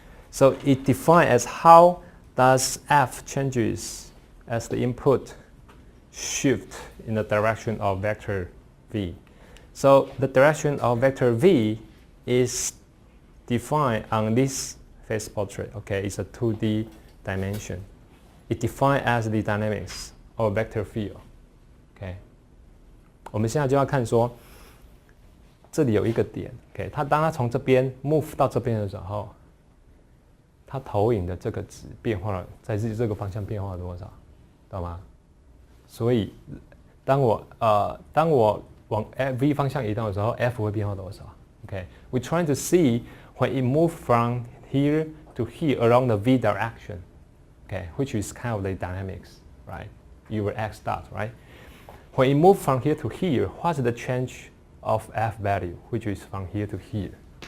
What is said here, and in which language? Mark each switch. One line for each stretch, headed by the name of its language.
English: So it defined as how does f changes as the input shift in the direction of vector v. So the direction of vector v is defined on this phase portrait, okay? It's a 2D dimension. It defined as the dynamics of vector field, okay?
Chinese: 我们现在就要看说，这里有一个点 ，OK？当它从这边 move 到这边的时候，它投影的这个值变化了，在这个方向变化了多少，懂吗？所以当我往 v 方向移动的时候 ，f 会变化多少 ？OK？
English: We're trying to see when it moves from here to here along the v direction, okay? Which is kind of the dynamics, right? Your x dot, right? When it moves from here to here, what's the change of f value, which is from here to here?